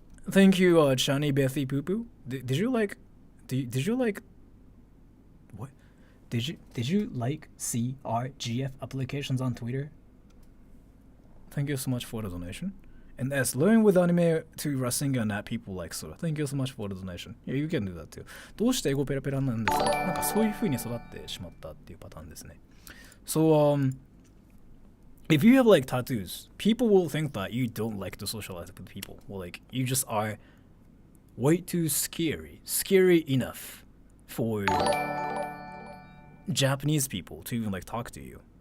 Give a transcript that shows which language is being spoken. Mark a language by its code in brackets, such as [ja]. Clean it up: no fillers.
[en] Thank you, Chani Bethy Poo Poo. Did you like? Did you like? What? Did you like CRGF applications on Twitter? Thank you so much for the donation. And as learn with anime to Rasengan that people like so. Thank you so much for the donation. Yeah, you can do that too. [ja] どうして英語ペラペラなんですか？なんかそういう風に育ってしまったっていうパターンですね。 [en] So if you have like tattoos, people will think that you don't like to socialize with people. Well, like you just are way too scary enough for Japanese people to even like talk to you.